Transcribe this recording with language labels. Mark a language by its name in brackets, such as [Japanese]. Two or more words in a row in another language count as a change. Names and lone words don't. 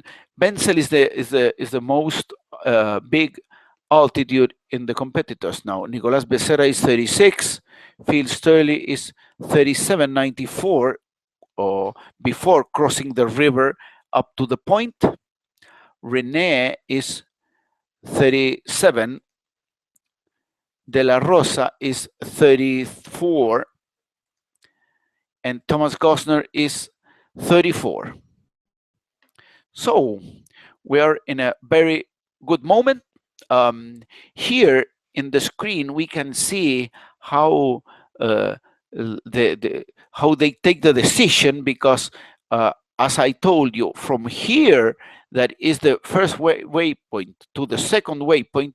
[English] Benzel is the most big altitude in the competitors now. Nicolás Becerra is 36. Phil Sturley is 37.94 before crossing the river up to the point. Rene is 37. De la Rosa is 34. And Thomas Gosner is 34. So we are in a very good moment. Here in the screen, we can see how how they take the decision because, as I told you, from here, that is the first waypoint to the second waypoint.